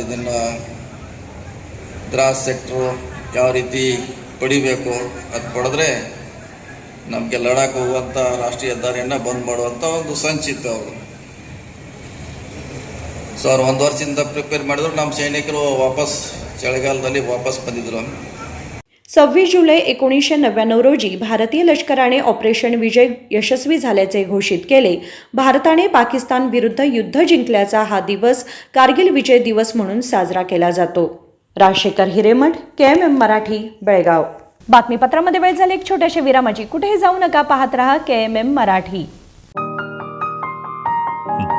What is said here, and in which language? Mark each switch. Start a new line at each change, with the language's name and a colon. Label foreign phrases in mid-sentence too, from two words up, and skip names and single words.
Kannada: ಇದನ್ನು ದ್ರಾಸ್ ಸೆಕ್ಟ್ರು ಯಾವ ರೀತಿ ಪಡಿಬೇಕು, ಅದು ಪಡೆದ್ರೆ ನಮಗೆ ಲಡಾಖ್ ಹೋಗುವಂಥ ರಾಷ್ಟ್ರೀಯ ಹೆದ್ದಾರಿಯನ್ನು ಬಂದ್ ಮಾಡುವಂಥ ಒಂದು ಸಂಚಿತ್ತು ಅವರು. ಸೊ ಅವ್ರು 1 ವರ್ಷದಿಂದ ಪ್ರಿಪೇರ್ ಮಾಡಿದ್ರು. ನಮ್ಮ ಸೈನಿಕರು ವಾಪಸ್ ಚಳಿಗಾಲದಲ್ಲಿ ವಾಪಸ್ ಬಂದಿದ್ರು.
Marathi: 26 जुलै 1999 रोजी भारतीय लष्कराने ऑपरेशन विजय यशस्वी झाल्याचे घोषित केले. भारताने पाकिस्तान विरुद्ध युद्ध जिंकल्याचा हा दिवस कारगिल विजय दिवस म्हणून साजरा केला जातो. राजशेखर हिरेमठ, KMM मराठी, बेळगाव. बातमीपत्रामध्ये वेळ झाली एक छोट्याशा विरामाची. कुठेही जाऊ नका, पाहत रहा KMM मराठी.